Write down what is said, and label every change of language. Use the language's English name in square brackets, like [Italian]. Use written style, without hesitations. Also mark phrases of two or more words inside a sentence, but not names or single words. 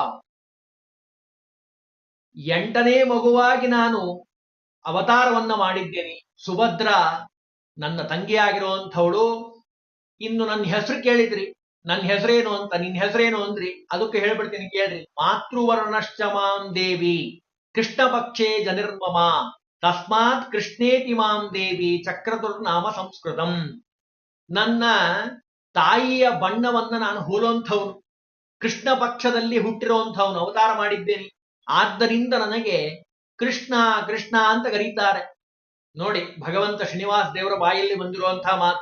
[Kannada] 8ನೇ ಮಗುವಾಗಿ ನಾನು ಅವತಾರವನ್ನ ಮಾಡಿದ್ದೇನೆ. ಸುಭದ್ರ ನನ್ನ ತಂಗಿಯಾಗಿರುವಂಥವಳು. ಇನ್ನು ನನ್ನ ಹೆಸರು ಕೇಳಿದ್ರಿ, ನನ್ನ ಹೆಸರೇನು ಅಂತ, ನಿನ್ನ ಹೆಸರೇನು ಅಂದ್ರಿ, ಅದಕ್ಕೆ ಹೇಳ್ಬಿಡ್ತೀನಿ ಕೇಳ್ರಿ. [Sanskrit] ಮಾತೃವರ್ಣಶ್ಚ ಮಾಂ ದೇವಿ ಕೃಷ್ಣ ಪಕ್ಷೇ ಜನಿರ್ಮಮ ತಸ್ಮಾತ್ ಕೃಷ್ಣೇತಿ ಮಾಂ ದೇವಿ ಚಕ್ರತುರ್ನಾಮ ಸಂಸ್ಕೃತಂ. [Kannada] ನನ್ನ ತಾಯಿಯ ಬಣ್ಣವನ್ನ ನಾನು ಹೋಲುವಂಥವನು, ಕೃಷ್ಣ ಪಕ್ಷದಲ್ಲಿ ಹುಟ್ಟಿರುವಂಥವನು, ಅವತಾರ ಮಾಡಿದ್ದೇನೆ. ಆದ್ದರಿಂದ ನನಗೆ ಕೃಷ್ಣ ಕೃಷ್ಣ ಅಂತ ಕರೀತಾರೆ. ನೋಡಿ, ಭಗವಂತ ಶ್ರೀನಿವಾಸ ದೇವರ ಬಾಯಲ್ಲಿ ಬಂದಿರುವಂತಹ ಮಾತು.